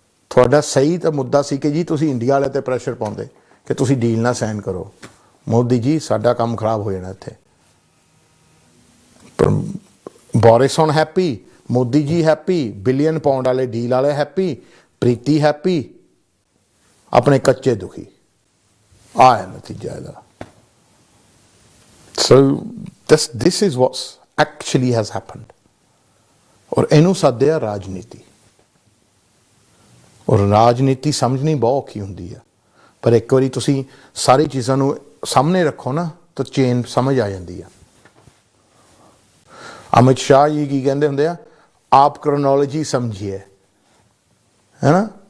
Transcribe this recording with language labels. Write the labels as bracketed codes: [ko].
[pa] ਤੁਹਾਡਾ ਸਹੀ ਤਾਂ ਮੁੱਦਾ ਸੀ ਕਿ ਜੀ ਤੁਸੀਂ ਇੰਡੀਆ ਵਾਲੇ 'ਤੇ ਪ੍ਰੈਸ਼ਰ ਪਾਉਂਦੇ ਕਿ ਤੁਸੀਂ ਡੀਲ ਨਾ ਸਾਈਨ ਕਰੋ। ਮੋਦੀ ਜੀ ਸਾਡਾ ਕੰਮ ਖਰਾਬ ਹੋ ਜਾਣਾ ਇੱਥੇ। ਪਰ ਬੋਰਿਸ ਹੁਣ happy, Modi ji happy, billion pound ਵਾਲੇ ਡੀਲ ਵਾਲੇ ਹੈਪੀ, ਪ੍ਰੀਤੀ ਹੈਪੀ, ਆਪਣੇ ਕੱਚੇ ਦੁਖੀ। ਆਹ ਹੈ ਨਤੀਜਾ ਇਹਦਾ। [en] So this is what actually has happened। [pa] ਔਰ ਇਹਨੂੰ ਸੱਦਿਆ ਰਾਜਨੀਤੀ। ਔਰ ਰਾਜਨੀਤੀ ਸਮਝਣੀ ਬਹੁਤ ਔਖੀ ਹੁੰਦੀ ਆ, ਪਰ ਇੱਕ ਵਾਰੀ ਤੁਸੀਂ ਸਾਰੀ ਚੀਜ਼ਾਂ ਨੂੰ ਸਾਹਮਣੇ ਰੱਖੋ ਨਾ ਤਾਂ ਚੇਨ ਸਮਝ ਆ ਜਾਂਦੀ ਆ। ਅਮਿਤ ਸ਼ਾਹ ਜੀ ਕੀ ਕਹਿੰਦੇ ਹੁੰਦੇ ਆ? [hi] ਆਪ ਕ੍ਰੋਨੋਲੋਜੀ ਸਮਝੀਏ, [pa] ਹੈ ਨਾ।